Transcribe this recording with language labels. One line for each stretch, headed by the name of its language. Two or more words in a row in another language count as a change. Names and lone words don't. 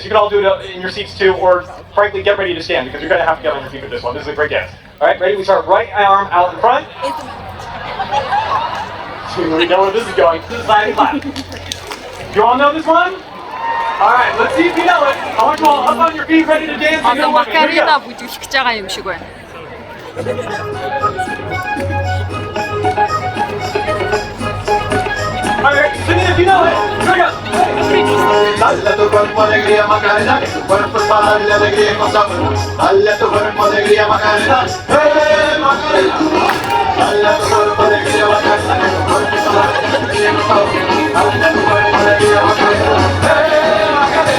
English: You can all do it in your seats too, or frankly, get ready to stand because you're gonna have to get on your feet with this one. This is a great dance. All right, ready? We start right arm out in front. So we know where this is going. This is sliding clap. You all know this one? All right, let's see if you know it. I want you all up on your feet, ready to dance.
Mongolian: Одоо Макарина бүжиглэж байгаа юм шиг байна.
English: All right, sing it if you know it. Here we go.
Spanish: Dale tu cuerpo alegría Macarena, que tu cuerpo es para darle alegría y pasarlo. Dale tu cuerpo alegría Macarena, Macarena. Dale tu cuerpo alegría Macarena, que tu cuerpo es para darle alegría y pasarlo. Dale tu cuerpo alegría Macarena, Macarena.